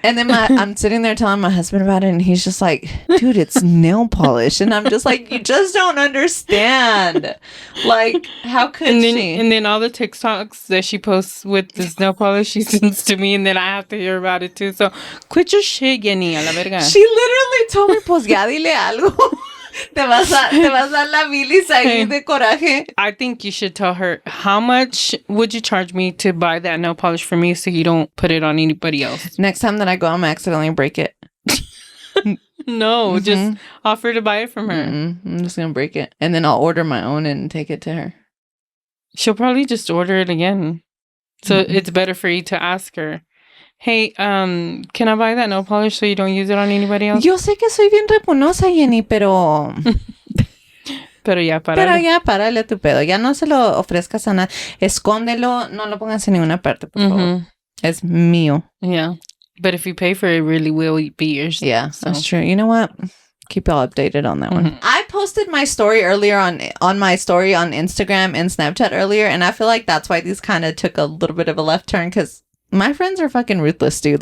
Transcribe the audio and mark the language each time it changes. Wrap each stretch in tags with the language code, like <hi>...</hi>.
<en>And then I'm sitting there telling my husband about it, and he's just like, dude, it's nail polish. And I'm just like, you just don't understand. Like, how could she? And then all the TikToks that she posts with this nail polish, she sends to me, and then I have to hear about it too. So quit your shit, Jenny,</en> <es>a la verga.</es> <en>She literally told me,</en> <es>pues ya dile algo. Te vas a dar la bilis ahí de coraje.</es> <en>I think you should tell her, how much would you charge me to buy that nail polish for me so you don't put it on anybody else? Next time that I go, I'm accidentally break it. No, just offer to buy it from her. I'm just going to break it. And then I'll order my own and take it to her. She'll probably just order it again. So it's better for you to ask her, hey, can I buy that nail polish so you don't use it on anybody else?</en> <es>Yo sé que soy bien repunosa, Jenny, pero... Pero ya, párale a tu pedo. Ya no se lo ofrezcas a nadie. Escóndelo. No lo pongas en ninguna parte, por favor. Es mío.</es> <en>Yeah. But if you pay for it, it really will be yours. Yeah, so. That's true. You know what? Keep y'all updated on that one. I posted my story earlier on my story on Instagram and Snapchat earlier, and I feel like that's why these kind of took a little bit of a left turn, because my friends are fucking ruthless, dude.</en>